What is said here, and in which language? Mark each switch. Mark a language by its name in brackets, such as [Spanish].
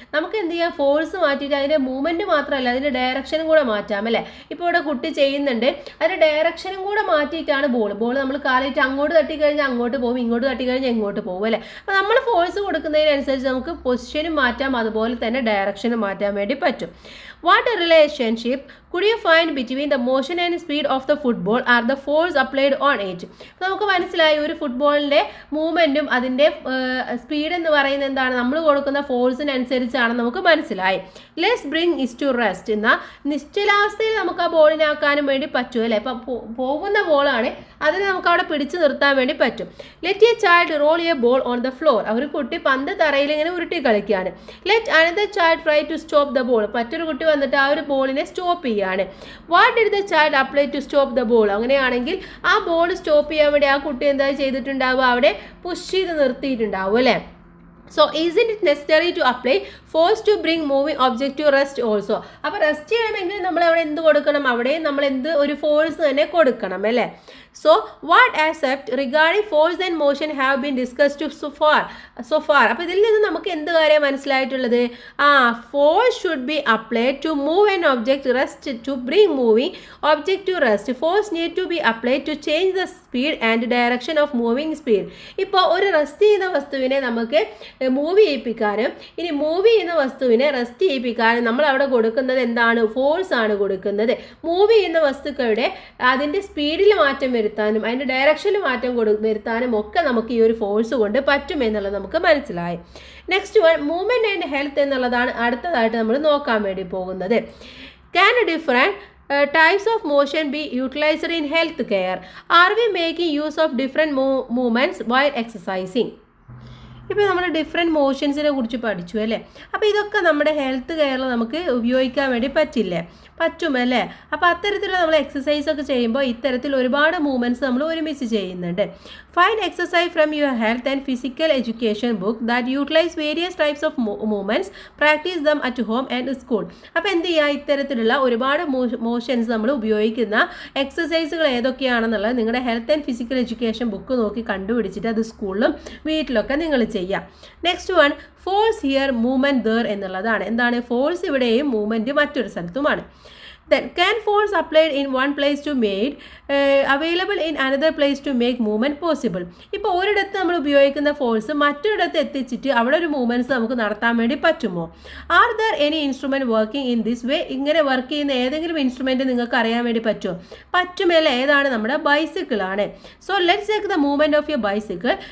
[Malayalam] നമുക്ക് എന്ത് ചെയ്യാം, ഫോഴ്സ് മാറ്റിയിട്ട് അതിൻ്റെ മൂവ്മെൻറ്റ് മാത്രമല്ല അതിൻ്റെ ഡയറക്ഷനും കൂടെ മാറ്റാം അല്ലേ. ഇപ്പോൾ ഇവിടെ കുട്ടി ചെയ്യുന്നുണ്ട്, അതിൻ്റെ ഡയറക്ഷനും കൂടെ മാറ്റിയിട്ടാണ് ബോൾ നമ്മൾ കാലിട്ട് അങ്ങോട്ട് തട്ടിക്കഴിഞ്ഞാൽ അങ്ങോട്ട് പോകും, ഇങ്ങോട്ട് തട്ടിക്കഴിഞ്ഞാൽ ഇങ്ങോട്ട് പോകും അല്ലേ. അപ്പോൾ നമ്മൾ ഫോഴ്സ് കൊടുക്കുന്നതിനനുസരിച്ച് നമുക്ക് പൊസിഷനും മാറ്റാം, അതുപോലെ തന്നെ ഡയറക്ഷനും മാറ്റാൻ വേണ്ടി പറ്റും. [English] What a relationship Could you find between the motion and speed of the football are the force applied on it? [Malayalam] നമുക്ക് മനസ്സിലായി ഒരു ഫുട്ബോളിൻ്റെ മൂവ്മെൻറ്റും അതിൻ്റെ സ്പീഡ് എന്ന് പറയുന്നത് എന്താണ്, നമ്മൾ കൊടുക്കുന്ന ഫോഴ്സിനനുസരിച്ചാണ് നമുക്ക് മനസ്സിലായി. [English] Let's bring is to rest. [Malayalam] എന്നാൽ നിശ്ചലാവസ്ഥയിൽ നമുക്ക് ആ ബോളിനാക്കാനും വേണ്ടി പറ്റും അല്ലേ. ഇപ്പം പോകുന്ന ബോളാണ്, അതിനെ നമുക്ക് അവിടെ പിടിച്ചു നിർത്താൻ വേണ്ടി പറ്റും. [English] Let a child roll a ball on the floor. [Malayalam] ഒരു കുട്ടി പന്ത് തറയിൽ ഇങ്ങനെ ഉരുട്ടി കളിക്കുകയാണ്. [English] Let another child try to stop the ball. [Malayalam] മറ്റൊരു കുട്ടി വന്നിട്ട് ആ ഒരു ബോളിനെ സ്റ്റോപ്പ് ചെയ്യുകയാണ്. [English] What did the child apply to stop the ball? [Malayalam] അങ്ങനെയാണെങ്കിൽ ആ ബോൾ സ്റ്റോപ്പ് ചെയ്യാൻ വേണ്ടി ആ കുട്ടി എന്താ ചെയ്തിട്ടുണ്ടാവുക, അവിടെ പുഷ് ചെയ്ത് നിർത്തിയിട്ടുണ്ടാവും അല്ലേ. [English] So isn't it necessary to apply force to bring moving object to rest also? [Malayalam] അപ്പോൾ റെസ്റ്റ് ചെയ്യണമെങ്കിൽ നമ്മൾ അവിടെ എന്ത് കൊടുക്കണം, അവിടെ നമ്മൾ ഒരു ഫോഴ്സ് തന്നെ കൊടുക്കണം അല്ലേ. [English] So what aspect regarding force and motion have been discussed so far? [Malayalam] അപ്പോൾ ഇതിൽ നിന്ന് നമുക്ക് എന്ത് കാര്യം മനസ്സിലായിട്ടുള്ളത്, [English] force should be applied to move an object rest to bring moving object to rest. Force need to be applied to change the speed and direction of moving speed. [Malayalam] ഇപ്പോൾ ഒരു rest ചെയ്യുന്ന വസ്തുവിനെ നമുക്ക് മൂവ് ചെയ്യിപ്പിക്കാനും ഇനി move ചെയ്യുന്ന വസ്തുവിനെ rest ചെയ്യിപ്പിക്കാനും നമ്മൾ അവിടെ കൊടുക്കുന്നത് എന്താണ്, ഫോഴ്സ് ആണ് കൊടുക്കുന്നത്. മൂവ് ചെയ്യുന്ന വസ്തുക്കളുടെ അതിൻ്റെ സ്പീഡിൽ മാറ്റം വരുത്താനും അതിൻ്റെ ഡയറക്ഷനിൽ മാറ്റം വരുത്താനും ഒക്കെ നമുക്ക് ഈ ഒരു ഫോഴ്സ് കൊണ്ട് പറ്റും എന്നുള്ളത് നമുക്ക് മനസ്സിലായി. [English] next one movement and health [Malayalam] എന്നുള്ളതാണ് അടുത്തതായിട്ട് നമ്മൾ നോക്കാൻ വേണ്ടി പോകുന്നത്. [English] Can different types of motion be utilized in health care? Are we making use of different movements while exercising? [Malayalam] ഇപ്പോൾ നമ്മൾ ഡിഫറെൻറ്റ് മോഷൻസിനെ കുറിച്ച് പഠിച്ചു അല്ലേ. അപ്പോൾ ഇതൊക്കെ നമ്മുടെ ഹെൽത്ത് കെയറിൽ നമുക്ക് ഉപയോഗിക്കാൻ വേണ്ടി പറ്റുമല്ലേ. അപ്പോൾ അത്തരത്തിലുള്ള നമ്മൾ എക്സസൈസ് ഒക്കെ ചെയ്യുമ്പോൾ ഇത്തരത്തിൽ ഒരുപാട് മൂവ്മെൻറ്റ്സ് നമ്മൾ ഒരുമിച്ച് ചെയ്യുന്നുണ്ട്. [English] Find exercise from your health and physical education book that utilise various types of movements, practise them at home and school. [Malayalam] അപ്പോൾ എന്ത് ചെയ്യുക, ഇത്തരത്തിലുള്ള ഒരുപാട് മോഷൻസ് നമ്മൾ ഉപയോഗിക്കുന്ന എക്സസൈസുകൾ ഏതൊക്കെയാണെന്നുള്ളത് നിങ്ങളുടെ health and physical education book നോക്കി കണ്ടുപിടിച്ചിട്ട് അത് സ്കൂളിലും വീട്ടിലൊക്കെ നിങ്ങൾ ചെയ്യാം. [English] next one force here movement there [Malayalam] എന്നുള്ളതാണ്. എന്താണ് ഫോഴ്സ് ഇവിടെയും മൂവ്മെൻറ്റ് മറ്റൊരു സ്ഥലത്തുമാണ്. [English] Then can force applied in one place to made available in another place to make movement possible? [Malayalam] ഇപ്പോൾ ഒരിടത്ത് നമ്മൾ ഉപയോഗിക്കുന്ന ഫോഴ്സ് മറ്റൊരിടത്ത് എത്തിച്ചിട്ട് അവിടെ ഒരു മൂവ്മെൻറ്റ്സ് നമുക്ക് നടത്താൻ വേണ്ടി പറ്റുമോ? [English] Are there any instrument working in this way? [Malayalam] ഇങ്ങനെ വർക്ക് ചെയ്യുന്ന ഏതെങ്കിലും ഇൻസ്ട്രുമെൻറ്റ് നിങ്ങൾക്ക് അറിയാൻ വേണ്ടി പറ്റുമോ? പറ്റുമല്ല. ഏതാണ്, നമ്മുടെ ബൈസിക്കിളാണ്. [English] So let's take the movement of your bicycle.